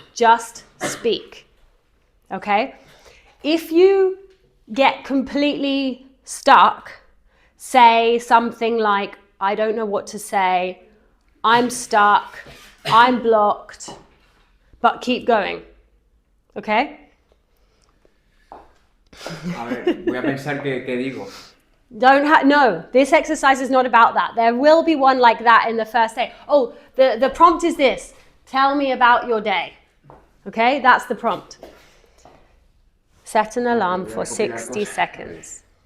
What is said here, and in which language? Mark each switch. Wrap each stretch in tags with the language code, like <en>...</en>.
<en>Just speak, okay? If you get completely stuck, say something like, I don't know what to say, I'm stuck, I'm blocked, but keep going, okay?</en> <es>A ver, voy a pensar qué digo.</es> <en>No, this exercise is not about that. There will be one like that in the first day. Oh, the prompt is this. Tell me about your day. Okay, that's the prompt. Set an alarm for 60 seconds.</en>